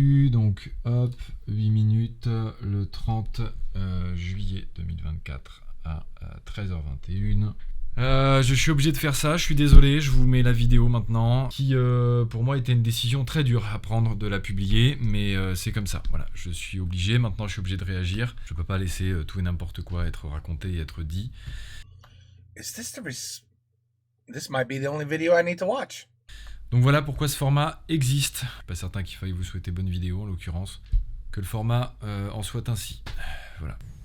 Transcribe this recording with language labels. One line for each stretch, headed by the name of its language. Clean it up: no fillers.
French: Donc hop, 8 minutes, le 30 juillet 2024 à 13h21. Je suis obligé de faire ça, je suis désolé, je vous mets la vidéo maintenant, qui pour moi était une décision très dure à prendre de la publier, mais c'est comme ça, voilà, je suis obligé, maintenant je suis obligé de réagir, je peux pas laisser tout et n'importe quoi être raconté et être dit.
English: This might be the only video I need to watch.
French: Donc voilà pourquoi ce format existe. Pas certain qu'il faille vous souhaiter bonne vidéo en l'occurrence, que le format en soit ainsi. Voilà.